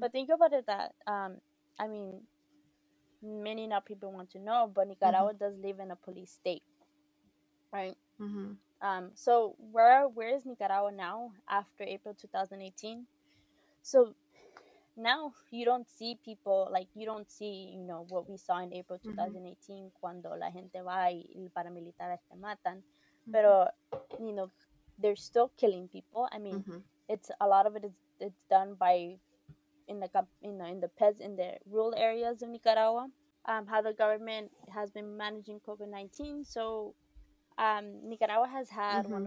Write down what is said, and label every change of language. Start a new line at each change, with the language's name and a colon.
English: But think about it that I mean, many not people want to know, but Mhm. Nicaragua does live in a police state, right? Mhm. So where is Nicaragua now after April 2018? So now you don't see people, like you don't see, what we saw in April Mhm.
Spanish: 2018, cuando la gente va y el paramilitares te matan. Mhm. Pero,
English: you know, they're still killing people. I mean, Mhm. it's a lot of it is it's done by in the rural areas of Nicaragua. How the government has been managing COVID-19. So, Nicaragua has had one